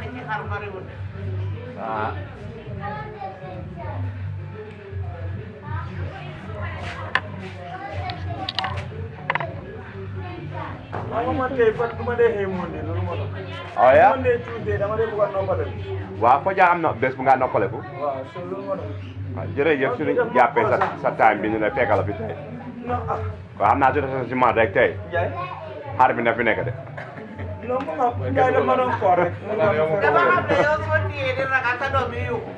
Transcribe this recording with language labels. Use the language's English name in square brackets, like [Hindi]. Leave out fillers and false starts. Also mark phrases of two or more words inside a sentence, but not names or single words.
[Wolof] xar bariwul de. Ah. Monday, but du ma dee xëy Monday loolu moo tax. Oh yeah. Monday, Tuesday dama dee bëgg a noppale. Waaw foo jaar am na bés bu nga noppaleku. Waaw so loolu moo tax. waaw jërëjëf suñu jàppee sa time bi ñu ne fekkal la fi tey. Non ah. waaw xam naa jot si man rek tey. Ndiaye. xar bi na fi nekk de. Non Ndiaye dama doon koor rek. Dama xam ne yow soo téyee di ragal sa doom yi yuuxu.